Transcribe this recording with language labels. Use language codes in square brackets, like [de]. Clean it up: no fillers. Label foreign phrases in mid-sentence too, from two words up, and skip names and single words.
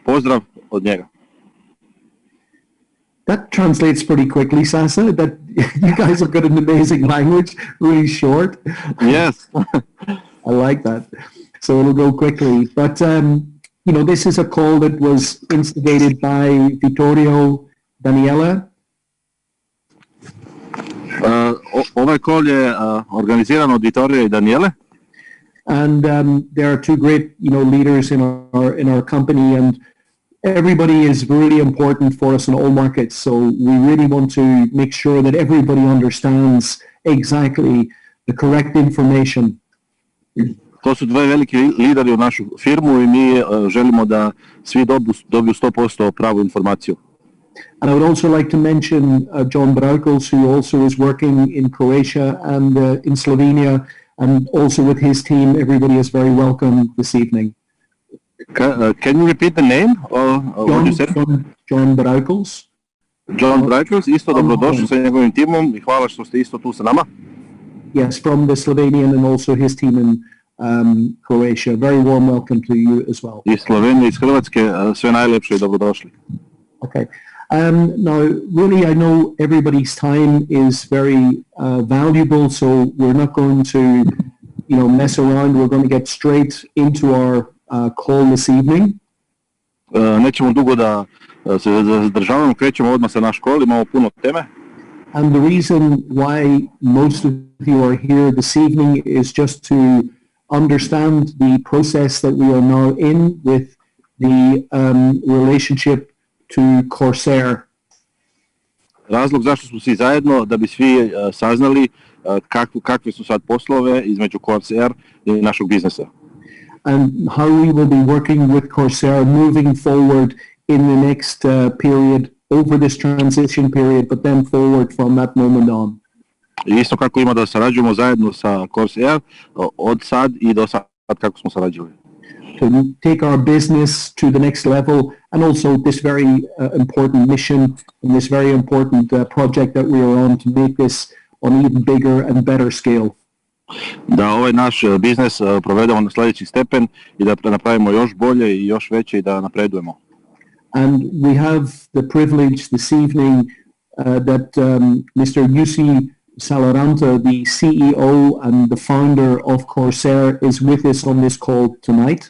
[sr] pozdrav od njega. [en] That translates pretty quickly, Sasa. That you guys have got an amazing language, really short. Yes. I like that. So it'll go quickly. But, this is a call that was instigated by Vittorio Daniela. [sr] Ovaj call je organiziran od Vittoria I Daniele. [en] And there are two great, leaders in our company, and everybody is really important for us in all markets. So we really want to make sure that everybody understands exactly the correct information. [sr] To su dve veliki lideri u našu firmu I mi želimo da svi dobiju 100% pravu informaciju. [en] And I would also like to mention John Braukels, who also is working in Croatia and in Slovenia, and also with his team. Everybody is very welcome this evening. Can you repeat the name? What you said? John Braukels. [sr] John Braukels, isto dobrodošli sa njegovim timom I hvala što ste isto tu sa nama. [en] Yes, from the Slovenian and also his team in Croatia. Very warm welcome to you as well. [sr] Iz Slovenije, iz Hrvatske, sve najlepše I dobrodošli. [en] Okay. Now, really, I know everybody's time is very valuable, so we're not going to, mess around. We're going to get straight into our call this evening. [sr] Nećemo dugo da se zadržavamo, krećemo odmah sa naš call, imamo puno teme. [en] And the reason why most of you are here this evening is just to understand the process that we are now in with the relationship to Corsair. [sr] Razlog zašto smo svi zajedno, da bi svi saznali kakve su sad poslove između Corsair I našeg biznesa. [en] And how we will be working with Corsair moving forward in the next period, over this transition period, but then forward from that moment on. [sr] I isto kako ima da sarađujemo zajedno sa Corsair od sad I do sad kako smo sarađivali. [en] To take our business to the next level, and also this very important mission and this very important project that we are on to make this on an even bigger and better scale. [sr] Da ovaj naš biznis provedemo na sljedeći stepen I da napravimo još bolje I još veće I da napredujemo. [en] And we have the privilege this evening that Mr. Jussi Saloranta, the CEO and the founder of Corsair, is with us on this call tonight.